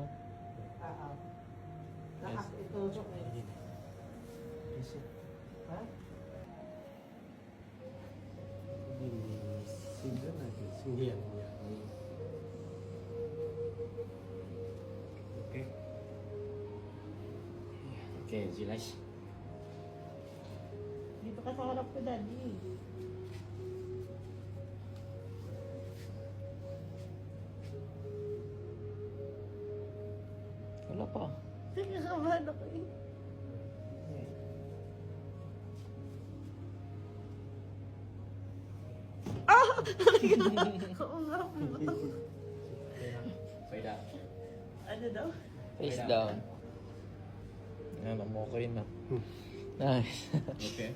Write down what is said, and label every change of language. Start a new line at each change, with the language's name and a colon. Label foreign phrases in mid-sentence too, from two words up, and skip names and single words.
Filipino: Oo. Nakakitutok eh. Kasi Ha?
Vietnamese: nhìn Xin rất là kiểu xinh hiền nhỉ.
English: Ok. Okay, relax.
Filipino: Dito ka sa harap ko, Daddy. Wala pa. Sige, kabahan ako eh. Ah! Oo nga po.
English: Fade out.
Filipino: Ano daw?
English: Face down.
Filipino: Yan, okay na.
English: Nice. Okay.